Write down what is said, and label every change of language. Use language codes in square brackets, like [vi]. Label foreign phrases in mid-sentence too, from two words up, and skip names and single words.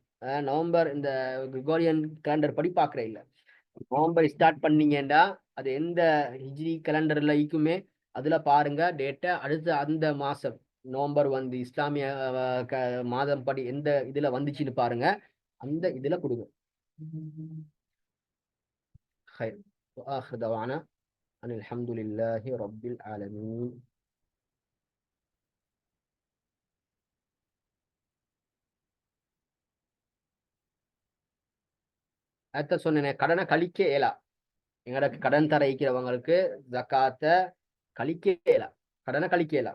[ta] நவம்பர் இந்த [en] Gregorian calendar [ta] படி பார்க்கற இல்ல. நவம்பர் ஸ்டார்ட் பண்ணீங்கடா அது எந்த ஹிஜ்ரி கேலண்டர்ல இருக்குமே அதுல பாருங்க டேட்டா அடுத்த அந்த மாசம் நவம்பர் வந்து இஸ்லாமிய மாதம் படி எந்த இதுல வந்துச்சுன்னு பாருங்க அந்த இதுல கொடுங்க. [ar] خير وآخر دعوانا أن الحمد لله رب العالمين. [ta] அடுத்த சொன்னேன் கடனை கழிக்க இயலா. எங்களுக்கு கடன் தர இருக்கிறவங்களுக்கு ஜக்காத்தை கழிக்க இயலா, கடனை கழிக்க இயலா.